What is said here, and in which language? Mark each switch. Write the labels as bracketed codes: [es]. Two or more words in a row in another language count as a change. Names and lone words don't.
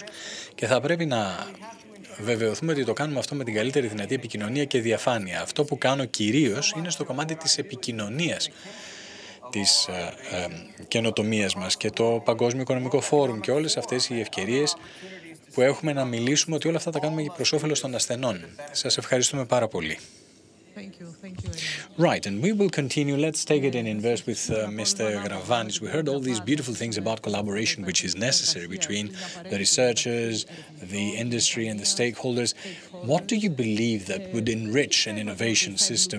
[el] Και θα πρέπει να βεβαιωθούμε ότι το κάνουμε αυτό με την καλύτερη δυνατή επικοινωνία και διαφάνεια. Αυτό που κάνω κυρίως είναι στο κομμάτι της επικοινωνίας της καινοτομίας μας και το Παγκόσμιο Οικονομικό Φόρουμ και όλες αυτές οι ευκαιρίες που έχουμε να μιλήσουμε ότι όλα αυτά τα κάνουμε προς όφελος των ασθενών. Σας ευχαριστούμε πάρα πολύ. [en] Right, and we will continue. Let's take it in inverse with Mr. Gravanis. We heard all these beautiful things about collaboration, which is necessary between the researchers, the industry, and the stakeholders. What do you believe that would enrich an innovation system?